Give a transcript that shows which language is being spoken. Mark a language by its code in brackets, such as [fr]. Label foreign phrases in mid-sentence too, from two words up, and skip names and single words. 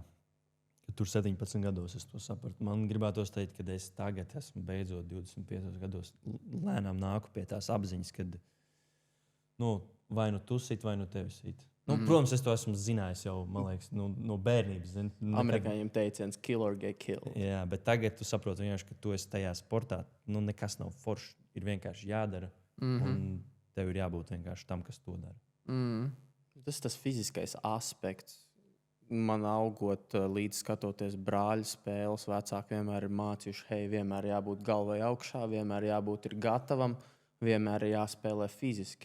[lv] Ka tur 17 gados es to sapratu. Man gribētos teikt, ka es tagad esmu beidzot 25 gados lēnām nāku pie tās apziņas, kad vai nu tu sit, vai nu tevi sit. Protams, es to esmu zinājis jau, man liekas, no bērnības. Amerikāņiem teiciens [en] kill or get killed. [lv] Jā, bet tagad tu saproti vienkārši, ka tu esi tajā sportā. Nekas nav forši. Ir vienkārši jādara. Un tev ir jābūt vienkārši tam, kas to dara. Tas ir tas fiziskais aspekts. Man augot līdz skatoties brāļu spēles, vecāki vienmēr ir mācījuši, vienmēr jābūt galvai augšā, vienmēr jābūt gatavam, vienmēr jāspēlē fiziski.